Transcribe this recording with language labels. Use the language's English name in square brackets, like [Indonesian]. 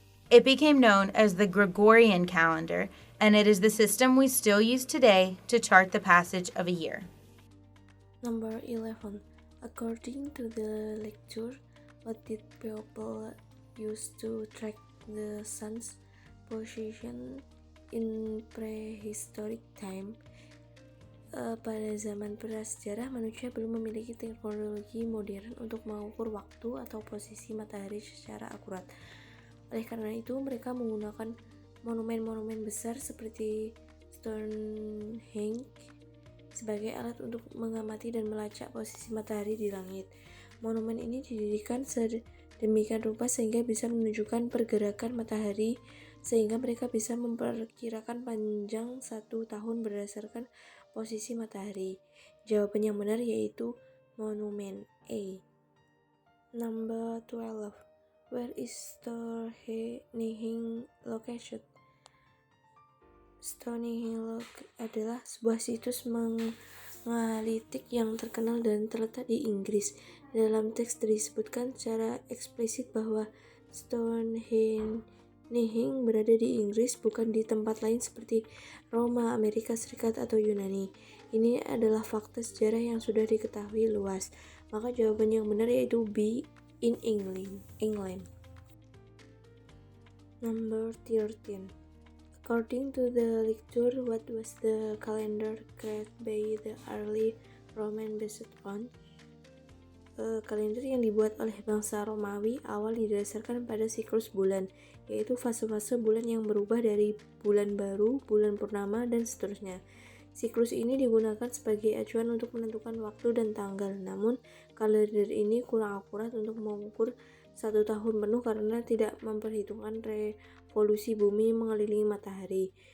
[English] It became known as the Gregorian calendar, and it is the system we still use today to chart the passage of a year. Number 11. According to the lecture, what did people use to track the sun's position in prehistoric time? [Indonesian] Pada zaman prasejarah, manusia belum memiliki teknologi modern untuk mengukur waktu atau posisi matahari secara akurat. Oleh karena itu, mereka menggunakan monumen-monumen besar seperti Stonehenge sebagai alat untuk mengamati dan melacak posisi matahari di langit. Monumen ini didirikan sedemikian rupa sehingga bisa menunjukkan pergerakan matahari, sehingga mereka bisa memperkirakan panjang 1 tahun berdasarkan posisi matahari. Jawaban yang benar yaitu monumen A. Number 12. Where is Stonehenge located? Stonehenge adalah sebuah situs megalitik yang terkenal dan terletak di Inggris. Dalam teks disebutkan secara eksplisit bahwa Stonehenge berada di Inggris, bukan di tempat lain seperti Roma, Amerika Serikat, atau Yunani. Ini adalah fakta sejarah yang sudah diketahui luas. Maka jawaban yang benar yaitu B, [English] in England. Number 13. According to the lecture, what was the calendar created by the early Roman based on? [Indonesian] Kalender yang dibuat oleh bangsa Romawi awal didasarkan pada siklus bulan, yaitu fase-fase bulan yang berubah dari bulan baru, bulan purnama, dan seterusnya. Siklus ini digunakan sebagai acuan untuk menentukan waktu dan tanggal, namun kalender ini kurang akurat untuk mengukur 1 tahun penuh karena tidak memperhitungkan revolusi bumi mengelilingi matahari.